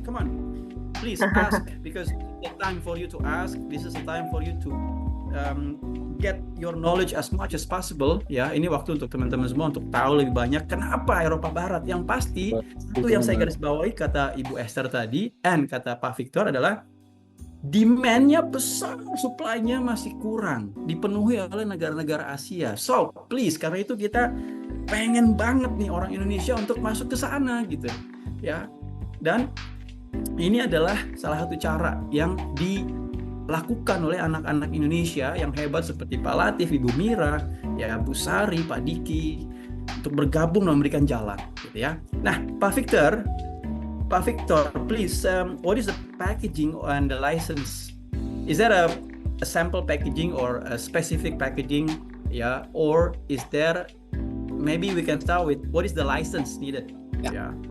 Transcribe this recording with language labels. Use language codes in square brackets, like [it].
[en] Come on, please ask because it's time for you to ask. This is the time for you to get your knowledge as much as possible ya. [id] Ini waktu untuk teman-teman semua untuk tahu lebih banyak kenapa Eropa Barat. Yang pasti satu yang saya garis bawahi kata Ibu Esther tadi dan kata Pak Victor adalah demand-nya besar, supply-nya masih kurang dipenuhi oleh negara-negara Asia. [en] So please, [id] karena itu kita pengen banget nih orang Indonesia untuk masuk ke sana gitu ya. Dan ini adalah salah satu cara yang dilakukan oleh anak-anak Indonesia yang hebat seperti Pak Latif, Ibu Mira, ya Bu Sari, Pak Diki, untuk bergabung dan memberikan jalan, gitu ya. [en] Nah, Pak Victor, please, what is the packaging and the license? Is that a sample packaging or a specific packaging? Yeah, or is there? Maybe we can start with what is the license needed? Yeah.